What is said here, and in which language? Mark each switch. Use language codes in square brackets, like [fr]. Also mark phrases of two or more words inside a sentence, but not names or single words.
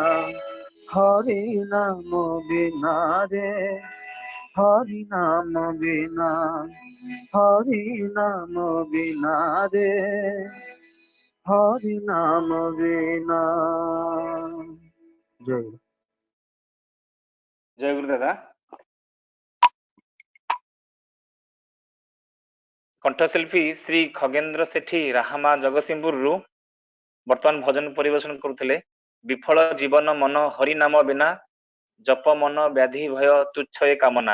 [or] ହରି ନାମ ବିନା ରେ, ହରି ନାମ ବିନା, ହରି ନାମ ବିନା ରେ, ହରି ନାମ ବିନା। ଜୟ ଗୁରୁ। ଜୟ ଗୁରୁ ଦାଦା। କଣ୍ଠଶିଳ୍ପୀ ଶ୍ରୀ ଖଗେନ୍ଦ୍ର ସେଠୀ ରାହାମା ଜଗତସିଂହପୁରରୁ ବର୍ତ୍ତମାନ ଭଜନ ପରିବେଷଣ କରୁଥିଲେ। ବିଫଳ ଜୀବନ ମନ ହରି ନାମ ବିନା, ଜପ ମନ ବ୍ୟାଧି ଭୟ ତୁଚ୍ଛ ଏ କାମନା।